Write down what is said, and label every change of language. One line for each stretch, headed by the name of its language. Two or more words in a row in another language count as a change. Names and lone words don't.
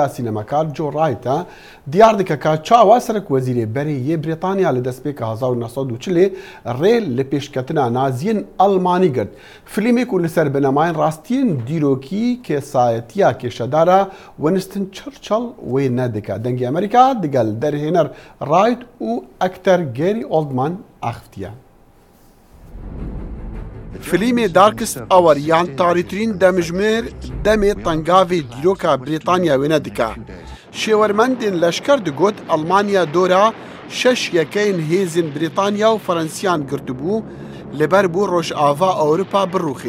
Kurdish: سینەمەکار جۆ ڕایتە دیار دکەکە چاوا سەرک وەزیرێ بەرێ یە برێتانیا لە دەستپێکە 1940 ڕێ لە پێشکەتنا نازیین ئەڵمانی گرت. فلیمێک و لەسەر بنەماین ڕاستیین دیرۆکی کێسایەتیە کێشەدارە وینستن چرچل وێ نەدکە دەنگی ئەمریکا دگەل دەرهێنەر ڕایت و ئەکتەر گێری ئۆڵدمان ئاختیە. فلیمê Darkest Hour yan tarîtirîn demijmêr demê tengavê dîroka Brîtanya wêne dike. Şêwermendên leşker digot Almanya dora 6 yekeyên hêzên Brîtanya û Fransiyan girtibû li ber bû Rojava Ewropa birûxê.